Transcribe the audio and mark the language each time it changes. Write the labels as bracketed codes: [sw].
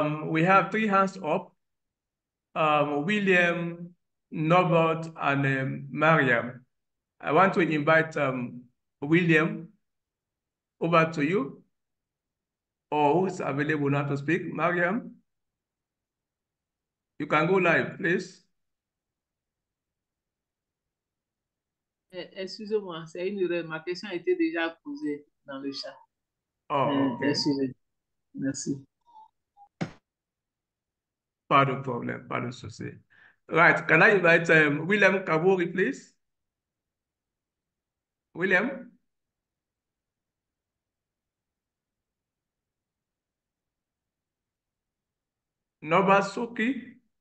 [en] We have three hands up. William, Norbert, and Mariam. I want to invite William over to you, or who's available now to speak. Mariam, you can go live, please. [fr] Excusez-moi, c'est une erreur. Ma question a été déjà posée dans le chat. [en] Oh, okay. [fr] Excusez. Merci. Pas de problème, pas de souci. [en] Right, can I invite William Kabori, please? William? Nobasuki?